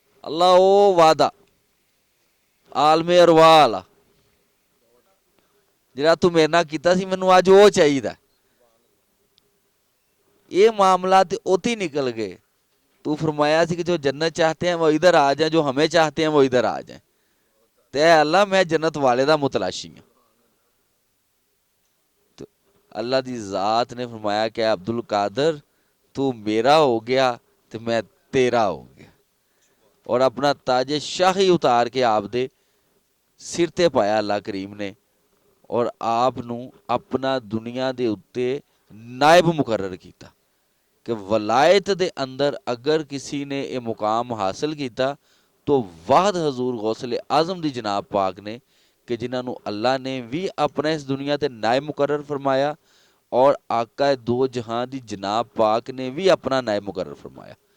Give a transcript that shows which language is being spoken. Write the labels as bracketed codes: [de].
[pa] اللہ او وعدہ عالم ارواح والا جڑا تو میرے نال کیتا سی مینوں اج او چاہیدا. [ur] یہ معاملات اوتی نکل گئے. تو فرمایا سی کہ جو جنت چاہتے ہیں وہ ادھر آ جائیں، جو ہمیں چاہتے ہیں وہ ادھر آ جائیں. [pa] تے اللہ میں جنت والے دا متلاشی ہوں. تو اللہ دی ذات نے فرمایا کہ عبد القادر [ur] تو میرا ہو گیا [pa] تو میں تیرا ہو گیا. اور اپنا تاج شاہی اتار کے آپ دے سر تے پایا اللہ کریم نے، اور آپ نو اپنا دنیا دے اتے نائب مقرر کیتا کہ ولایت دے اندر اگر کسی نے یہ مقام حاصل کیتا تو واحد حضور غوث اعظم دی جناب پاک نے، کہ جنہاں نو اللہ نے بھی اپنا اس دنیا تے نائب مقرر فرمایا، اور آقا دو جہاں دی جناب پاک نے بھی اپنا نائب مقرر فرمایا.